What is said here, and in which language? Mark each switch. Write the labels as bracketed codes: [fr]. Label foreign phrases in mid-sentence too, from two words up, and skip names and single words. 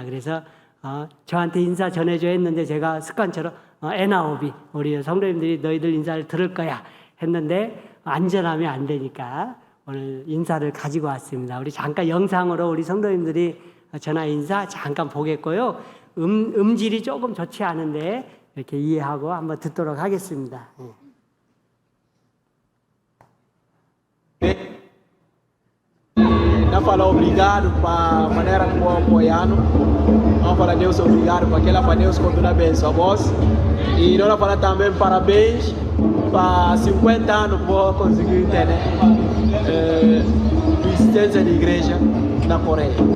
[ko] 그래서 저한테 인사 전해줘 했는데 제가 습관처럼 에나오비 우리 성도님들이 너희들 인사를 들을 거야 했는데 안전하면 안 되니까 오늘 인사를 가지고 왔습니다. 우리 잠깐 영상으로 우리 성도님들이 전화 인사 잠깐 보겠고요. 음질이 조금 좋지 않은데 이렇게 이해하고 한번 듣도록 하겠습니다. [pt] Não falar obrigado para a maneira como apoiando. Vamos falar Deus obrigado para aquela para Deus continuar abençoar vós. E nós vamos falar também parabéns para 50 anos por conseguir ter existência de igreja na Coreia.